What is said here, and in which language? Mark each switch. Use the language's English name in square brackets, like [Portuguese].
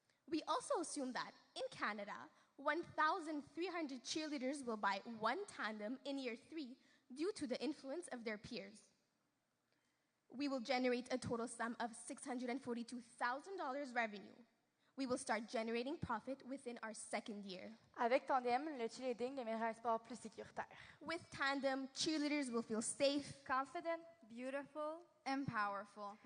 [English] We also assume that in Canada, 1,300 cheerleaders will buy one tandem in year 3 due to the influence of their peers. We will generate a total sum of $642,000 revenue. We will start generating profit within our second year. [French] Avec Tandem, le cheerleading deviendra un sport plus sécuritaire. [English] With Tandem, cheerleaders will feel safe, confident, beautiful, and powerful.